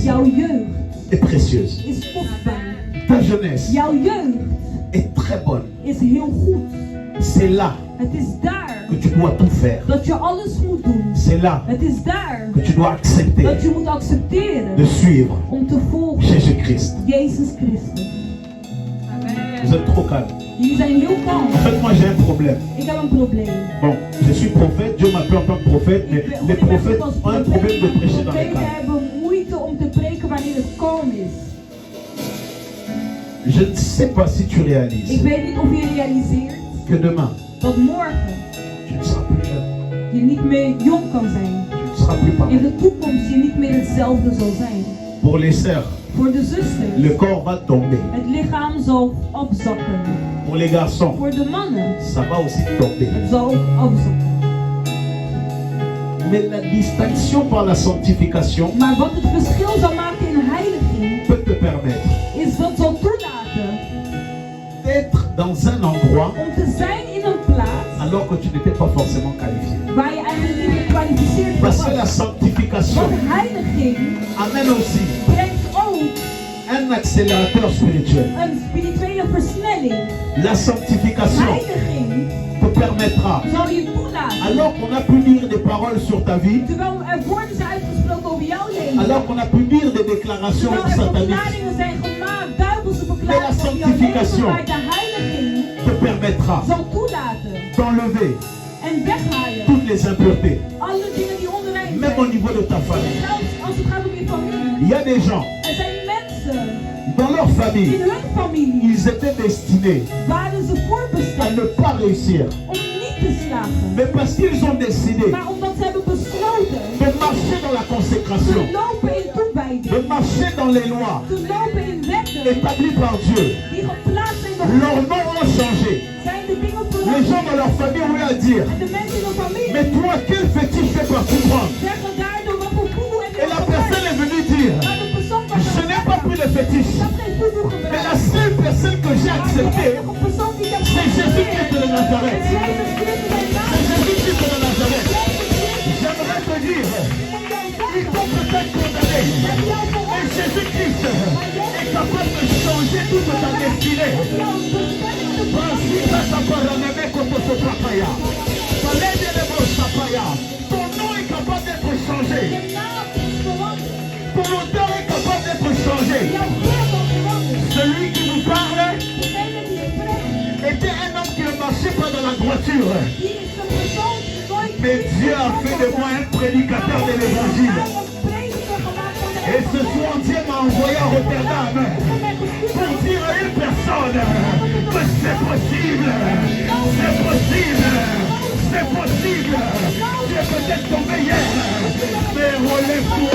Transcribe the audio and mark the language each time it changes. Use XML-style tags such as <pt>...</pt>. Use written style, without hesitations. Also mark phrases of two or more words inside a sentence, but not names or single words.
<nl>jouw jeugd</nl> <fr>est précieuse.</fr> <nl>is kostbaar.</nl> <fr>Ta jeunesse</fr> <nl>Jouw jeugd</nl> <fr>est très bonne.</fr> <nl>is heel goed.</nl> <fr>C'est là</fr> <nl>Het is daar</nl> <fr>que tu dois tout faire.</fr> <nl>dat je alles moet doen.</nl> <fr>C'est là</fr> <nl>Het is daar</nl> <fr>que tu dois accepter</fr> <nl>dat je moet accepteren</nl> <fr>de suivre</fr> <nl>om te volgen</nl> <fr>Jésus-Christ.</fr> <nl>Jezus Christus.</nl> <fr>Vous êtes trop calme.</fr> <nl>Jullie zijn heel kalm.</nl> <fr>En fait, moi j'ai un problème.</fr> <nl>Ik heb een probleem.</nl> <fr>Bon, je suis prophète, Dieu m'appelle en tant que prophète, mais les prophètes ont un problème de prêcher dans les</fr> <nl>Profeten</nl> <fr>calmes.</fr> <nl>hebben moeite om te preken wanneer het kalm is.</nl> <fr>Je ne sais pas si tu</fr> <nl>Ik</nl> <fr>réalises</fr> <nl>weet niet of je realiseert</nl> <fr>que demain,</fr> <nl>dat morgen</nl> <fr>tu ne seras plus jeune,</fr> <nl>je niet meer jong kan zijn.</nl> <fr>tu ne seras plus</fr> <nl>In</nl> <fr>pareil.</fr> <nl>de toekomst je niet meer hetzelfde zal zijn.</nl> <fr>Pour les sœurs,</fr> <nl>Voor de zusters,</nl> <fr>le corps va tomber.</fr> <nl>het lichaam zal afzakken.</nl> <fr>Pour les garçons,</fr> <nl>Voor de mannen,</nl> <fr>ça va aussi tomber.</fr> <nl>het zal ook afzakken.</nl> <fr>Mais la distinction par la sanctification</fr> <nl>Maar wat het verschil zal maken in heiliging,</nl> <fr>peut te permettre</fr> <nl>is dat zal toelaten</nl> <fr>d'être dans un endroit</fr> <nl>om te zijn in een plaats</nl> <fr>alors que tu n'étais pas forcément qualifié.</fr> <nl>waar je eigenlijk niet gekwalificeerd voor</nl> <fr>Parce que la</fr> <nl>was.</nl> <fr>sanctification</fr> <nl>Want heiliging</nl> <fr>amène aussi</fr> <nl>brengt ook</nl> <fr>un accélérateur spirituel.</fr> <nl>een spirituele versnelling.</nl> <fr>La sanctification</fr> <nl>Heiliging</nl> <fr>te permettra,</fr> <nl>zal je toelaten.</nl> <fr>alors qu'on a pu dire des paroles sur ta vie,</fr> <nl>Terwijl er woorden zijn uitgesproken over jouw leven.</nl> <fr>alors qu'on a pu dire des déclarations</fr> <nl>Terwijl er</nl> <fr>sataniques,</fr> <nl>verklaringen zijn gemaakt, duivelse</nl> <fr>Mais la</fr> <nl>verklaringen over jouw leven.</nl> <fr>sanctification</fr> <nl>Maar de heiliging</nl> <fr>te permettra</fr> <nl>zal toelaten</nl> <fr>d'enlever</fr> <nl>en en weghalen.</nl> <fr>toutes les impuretés.</fr> <nl>Alle dingen die onrein</nl> <fr>Même au</fr> <nl>zijn.</nl> <fr>niveau de ta famille.</fr> <nl>Zelfs als het gaat om je familie.</nl> <fr>Il y a des gens,</fr> <nl>Er zijn mensen</nl> <fr>dans leur</fr> <nl>in</nl> <fr>famille,</fr> <nl>hun familie</nl> <fr>ils étaient destinés</fr> <nl>waren ze</nl> <fr>à</fr> <nl>voorbestemd</nl> <fr>ne pas réussir.</fr> <nl>om niet te slagen.</nl> <fr>Mais parce qu'ils ont décidé</fr> <nl>Maar omdat ze hebben besloten</nl> <fr>de marcher dans la consécration,</fr> <nl>te lopen in toewijding,</nl> <fr>de marcher dans les lois</fr> <nl>te lopen in wetten</nl> <fr>établies par Dieu,</fr> <nl>die geplaatst zijn door</nl> <fr>leurs</fr> <nl>God,</nl> <fr>noms ont changé.</fr> <nl>zijn de dingen</nl> <fr>Les</fr> <nl>veranderd.</nl> <fr>gens dans leur famille ont eu à dire,</fr> <nl>En de mensen in hun familie</nl> <fr>mais toi, quel fétiche fais partie prendre?</fr> <nl>zeggen daardoor wat voor voodoo heb je</nl> <fr>Et la personne est venue dire,</fr> <nl>Maar de persoon was</nl> <fr>je n'ai pas pris de fétiche,</fr> <nl>ik heb geen voodoo</nl> <fr>mais la</fr> <nl>gebruikt.</nl> <fr>seule personne que j'ai</fr> <nl>Maar de</nl> <fr>acceptée,</fr> <nl>enige persoon die ik heb</nl> <fr>c'est Jésus-Christ de Nazareth.</fr> <nl>Jezus Christus zijn naam.</nl> <fr>C'est Jésus-Christ de Nazareth.</fr> <nl>Jezus Christus</nl> <fr>J'aimerais te dire, ils</fr> <nl>is</nl> <fr>t'ont peut-être condamné,</fr> <nl>jou</nl> <fr>mais</fr> <nl>veroordeeld.</nl> <fr>Jésus-Christ est capable de changer toute ta destinée.</fr> <nl>Jouw bestemming te Principe Saparaneme Kotosopakaya. Palede de Bosapaya.</nl> <fr>Ton nom est capable d'être changé.</fr> <nl>Je naam is veranderd.</nl> <fr>Ton odeur est capable d'être changé.</fr> <nl>Jouw geur wordt veranderd.</nl> <fr>Celui qui vous parle</fr> <nl>Degene die spreekt,</nl> <fr>était un homme qui ne marchait pas dans la droiture.</fr> <nl>die is een persoon die nooit</nl> <fr>Mais Dieu a fait de moi un prédicateur de l'évangile. Et ce soir, Dieu m'a envoyé à Rotterdam pour dire à une personne que c'est possible. C'est possible. C'est possible. Tu es peut-être tombé hier, mais relève-toi.</fr>